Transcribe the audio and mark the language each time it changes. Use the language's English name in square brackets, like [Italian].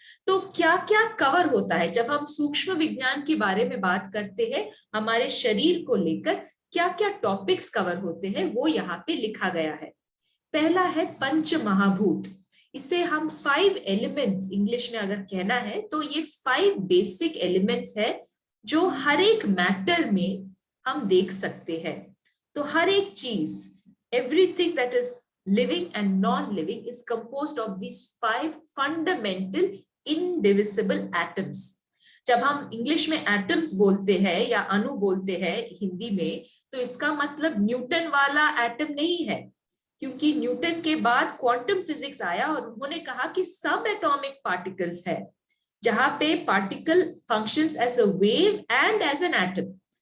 [Hindi] तो क्या क्या कवर होता है जब हम सूक्ष्म विज्ञान के बारे में बात करते हैं, हमारे शरीर को लेकर क्या क्या टॉपिक्स कवर होते हैं, वो यहाँ पे लिखा गया है। पहला है पंच महाभूत। इसे हम 5 एलिमेंट्स, इंग्लिश में अगर कहना है तो ये 5 बेसिक एलिमेंट्स है जो हर एक मैटर में हम देख सकते हैं। तो हर एक चीज, [English] Everything that is living and non-living is composed of these 5 fundamental indivisible atoms. [Hindi] जब हम इंग्लिश में एटम्स बोलते हैं या अणु बोलते हैं हिंदी में, तो इसका मतलब न्यूटन वाला एटम नहीं है, क्योंकि न्यूटन के बाद क्वांटम फिजिक्स आया और उन्होंने कहा कि सब एटॉमिक पार्टिकल्स है, जहां पे [English] Particle functions as a wave and as an atom.